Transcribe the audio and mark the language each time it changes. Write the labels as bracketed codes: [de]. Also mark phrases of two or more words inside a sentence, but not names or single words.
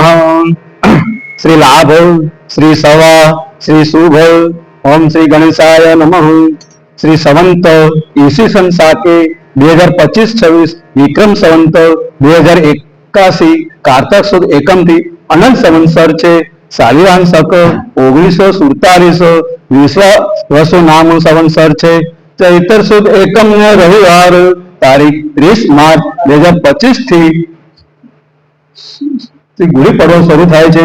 [gu] શ્રી લાભ, શ્રી સવા, શ્રી શુભ। [sa] ओम श्री गणेशाय नमः। [gu] શ્રી સંવંત ઈસ્વીસન સાકે 2025-26 વિક્રમ સંવંત 2081 કારતક સુદ એકમથી અનંત સંવત્સર છે. શાલિવાહન શક 1947 વિશ્વાવસુ નામ સંવત્સર છે. ચૈત્ર સુદ એકમ ને રવિવાર તારીખ 30 માર્ચ 2025 થી ગુડી પડવો શરૂ થાય છે.